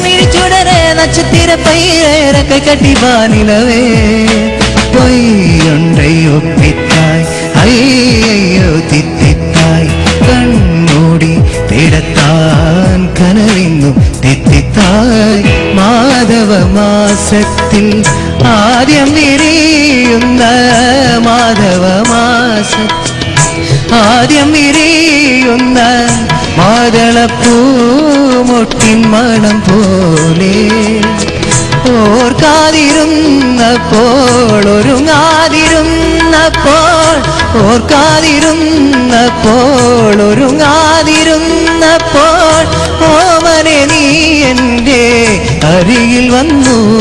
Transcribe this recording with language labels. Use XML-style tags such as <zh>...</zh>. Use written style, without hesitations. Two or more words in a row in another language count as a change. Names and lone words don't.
<ta>நீடி சுடரே நட்சத்திர பயிரே இறக்கை கட்டி வானிலவே, பொய் ஒன்றை ஒப்பித்தாய் ஐயோ தித்தித்தாய், கண்மூடி தேடத்தான் கனவெங்கும் தித்தித்தாய், மாதவ மாசத்தில்</ta> <ml>ആദ്യം വിരിയുന്ന മാധവ മാസം, ആദ്യം വിരിയുന്ന മാതളപ്പൂമൊട്ടിൻ മണം പോലെ, ഓർക്കാതിരുന്നപ്പോൾ ഒരുങ്ങാതിരുന്നപ്പോൾ, ഓർക്കാതിരുന്നപ്പോൾ ഒരുങ്ങാതിരുന്നപ്പോൾ, ഓമനെ നീ എൻ്റെ അരികിൽ വന്നു,</ml>